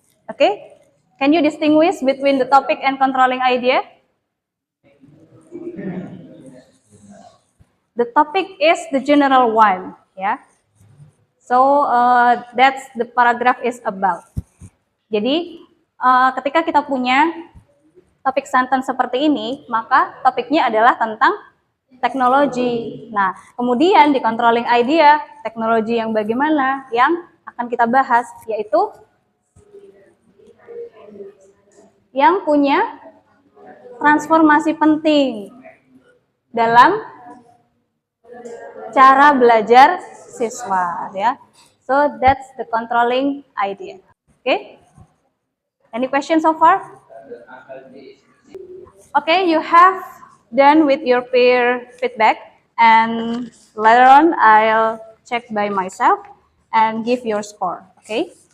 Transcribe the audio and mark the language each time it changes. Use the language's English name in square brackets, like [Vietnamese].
[English] Okay. Can you distinguish between the topic and controlling idea? The topic is the general one, ya. So that's the paragraph is about. [Indonesian] Jadi ketika kita punya topik sentence seperti ini, maka topiknya adalah tentang teknologi. Nah, kemudian di controlling idea, teknologi yang bagaimana yang akan kita bahas, yaitu yang punya transformasi penting dalam cara belajar siswa, ya. [English] So that's the controlling idea. Okay? Any questions so far? Okay, you have done with your peer feedback, and later on I'll check by myself and give your score. Okay?